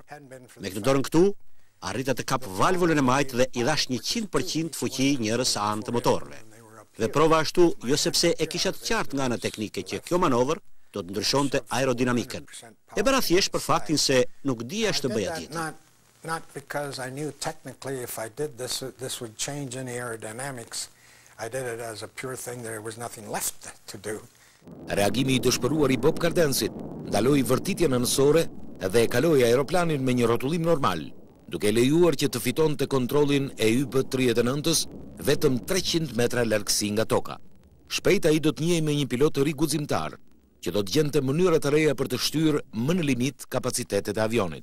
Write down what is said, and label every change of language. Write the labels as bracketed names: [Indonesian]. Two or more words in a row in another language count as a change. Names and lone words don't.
[Albanian] Me këtë dorën këtu, arrita të kap valvulën e majtë dhe i dhash 100% fuqi njërës anë të motorëve. Dhe prova ashtu, jo sepse e kisha të qartë nga ana teknike që kjo manovër do të ndryshonte aerodinamikën. E bëra thjesht për faktin se nuk dija ç'të bëja tjetër. [English] Not because I knew technically if I did this would change any aerodynamics. I did it as a pure thing, there was nothing left to do. [Albanian] Reagimi i dëshpëruar i Bob Cardensit ndaloi vërtitjen anësore dhe e kaloi aeroplanin me një rrotullim normal, duke lejuar që të fitonte kontrollin e YB-39-s vetëm 300 metra largësi nga toka. Shpejt ai do të njihej me një pilot të ri guximtar, që do të gjente mënyra të reja për të shtyrë më në limit kapacitetet e avionit.